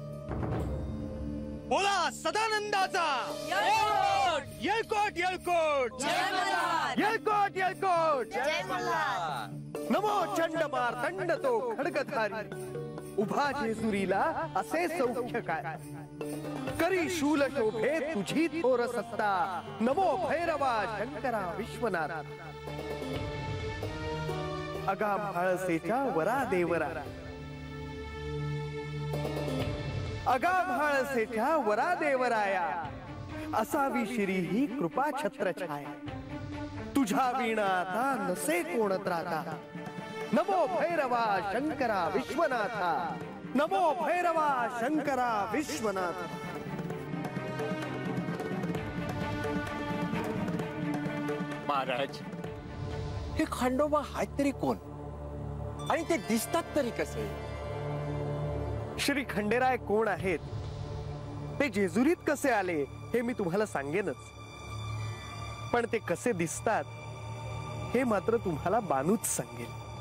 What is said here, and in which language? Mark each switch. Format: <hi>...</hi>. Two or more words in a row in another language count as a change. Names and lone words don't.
<mr>बोला सदानंदाचा येळकोट येळकोट येळकोट येळकोट. नमो चंड मार्तंड तो खड्गधारी, उभा जेजुरीला असे सौख्य काय, करी शूल शोभे तुझी थोर सत्ता, नमो भैरवा शंकरा विश्वनाथ. अगा म्हाळसेच्या वरा देवरा, अगा म्हाळसेच्या वरा देवराया, असावी श्री ही कृपा छत्र छाया, तुझ्या विणा आता नसे कोण त्राता, नमो भैरवा शंकरा विश्वनाथा, नमो भैरवा शंकरा विश्वनाथ. महाराज, हे खंडोबा आहेत तरी कोण आणि ते दिसतात तरी कसे? श्री खंडेराय कोण आहेत, ते जेजुरीत कसे आले हे मी तुम्हाला सांगेनच, पण ते कसे दिसतात हे मात्र तुम्हाला बानूच सांगेल.</mr>